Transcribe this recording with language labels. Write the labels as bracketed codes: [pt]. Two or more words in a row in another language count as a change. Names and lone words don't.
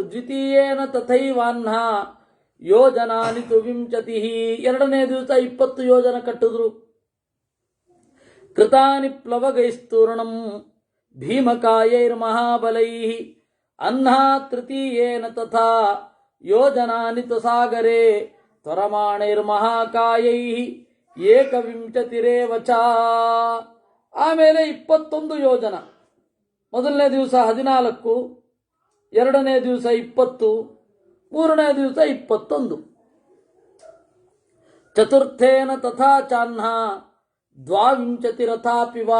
[sa] ದ್ವಿತೀಯೇನ ತಥೈವಾಹ್ನ ಯೋಜನಾನಿ ತು ವಿಂಶತಿ. [kn] ಎರಡನೇ ದಿವಸ 20 ಯೋಜನ ಕಟ್ಟಿದ್ರು. [sa] ಕೃತಾನಿ ಪ್ಲವಗೈಸ್ತೂರ್ಣಂ ಭೀಮಕಾಯೈರ್ಮಹಾಬಲೈ ಅಹ್ನ ತೃತೀಯೇನ ತಥಾ ಯೋಜನಾನಿ ತು ಸಾಗರೆ ತ್ವರಮಾಣೈರ್ಮಹಾಕಾಯೈ ಏಕವಿಂಶತಿರೇವ ಚ. [kn] ಆಮೇಲೆ 21 ಯೋಜನ. ಮೊದಲನೇ ದಿವಸ 14, ಎರಡನೇ ದಿವಸ 20, ಮೂರನೇ ದಿವಸ 21. [sa] ಚತುರ್ಥೇನ ತಥಾ ಚಾಹ್ನ ದ್ವಾವಿಂಶತಿ ರಥಾಪಿವಾ.